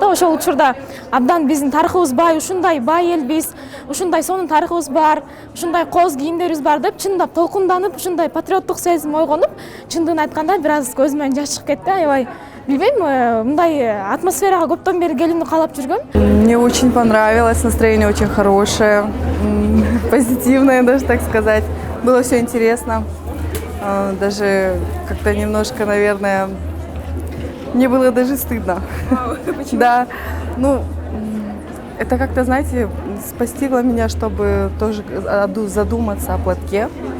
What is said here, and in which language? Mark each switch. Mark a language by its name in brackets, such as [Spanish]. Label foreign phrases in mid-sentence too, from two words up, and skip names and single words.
[Kyrgyz] Ошол учурда абдан биздин тарыхыбыз бай, ушундай бай элбиз, ушундай сонун тарыхыбыз бар, ушундай кооз кийимдерибиз бар деп чындап толкунданып, ушундай патриоттук сезим ойгонуп, чындыгын айтканда бир аз көзүмөн жаш чыгып кетти. Аябай билбейм, мындай атмосферага көптөн бери келүүнү каалап жүргөм. [Russian] Мне очень понравилось, настроение очень хорошее, позитивное, даже так сказать. Было все интересно. Даже как-то немножко, наверное, мне было даже стыдно. Почему? Да, ну, это как-то, знаете, спастило меня, чтобы тоже задуматься о платке.